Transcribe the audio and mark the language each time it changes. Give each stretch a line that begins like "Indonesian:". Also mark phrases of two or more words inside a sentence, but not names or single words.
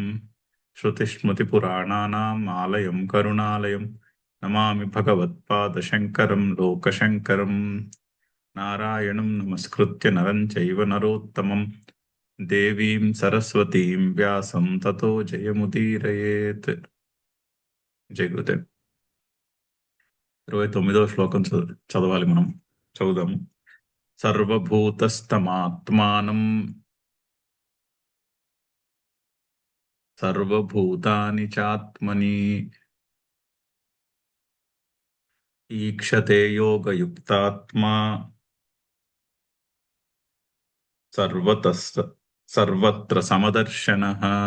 Sanskrit: श्रुतिस्मृतिपुराणानाम् आलयं करुणालयं नमामि भगवत्पादशङ्करं लोकशङ्करं। नारायणं नमस्कृत्य नरं चैव नरोत्तमं देवीं सरस्वतीं व्यासं ततो जयमुदीरयेत्.
Telugu: జై గురుదేవ్. 29వ శ్లోకం చదవాలి మనం. చదువుదాము.
Sanskrit: సర్వభూతస్తమాత్మానం సర్వభూతాని చాత్మని ఈక్షతే యోగయుక్తాత్మా సర్వత్ర సమదర్శనః.